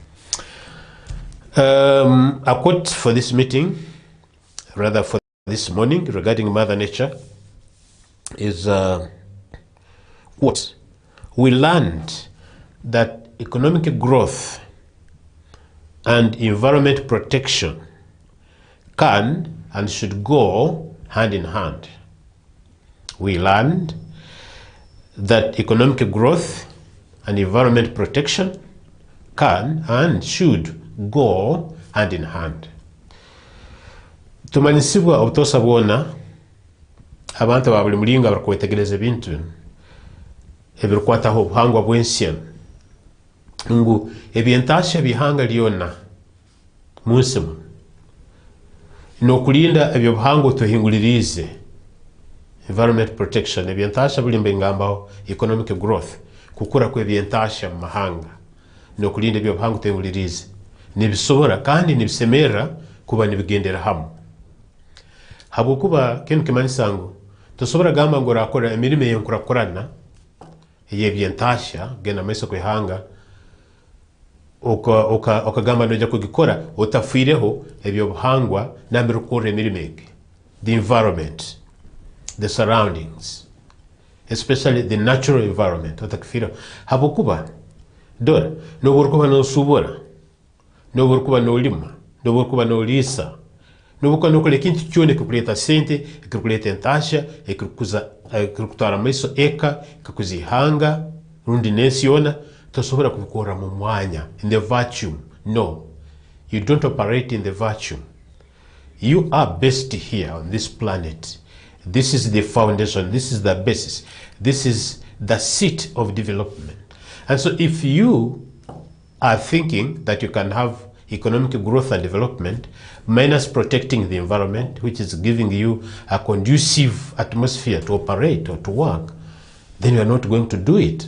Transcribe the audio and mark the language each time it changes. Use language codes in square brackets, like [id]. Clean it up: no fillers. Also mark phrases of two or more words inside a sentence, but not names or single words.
[en] A quote for this meeting, rather for this morning, regarding Mother Nature is quote, we learned that economic growth and environment protection can and should go hand in hand. We learned that economic growth and environment protection can and should go hand in hand. [ttj] Tumanisibwa obutosa bwona abantu babuli mulinga barikwetegereza ebintu ebirukwataho obuhangwa bw'ensya ngu ebyentasya bihanga lyona munsimu n'okulinda ebyo buhangwa tuhingulirize [en] environment protection. [ttj] Ebyentasya buli mbengambaho [en] economic growth, [ttj] kukura kw'ebyentasya mu mahanga n'okulinda ebyo buhangwa tuhingulirize nibisobora kandi nibisemera kuba nibigendera hamu. Habwokuba kintu kimanisa ngu tosobora gamba ngu orakora emirimo eyenkurakurana ey'ebyentasya genda maiso kw'ihanga okagamba nojja kugikora otafiireho ebyo buhangwa nambere okukora emirimo egi. [en] The environment, the surroundings, especially the natural environment, [ttj] otakifiireho. Habwokuba dora no burkuba no subora no burkuba no lima no burkuba no lisa no burkuba no kole kintu kyone kukuleta sente kukuleta entasha ekukutwara maiso eka kakuzihanga rundi nesiona tosobora kubikora mu mwanya [en] in the vacuum. No, you don't operate in the vacuum. You are best here on this planet. This is the foundation, this is the basis, this is the seat of development. And so if you are thinking that you can have economic growth and development minus protecting the environment, which is giving you a conducive atmosphere to operate or to work, then you are not going to do it.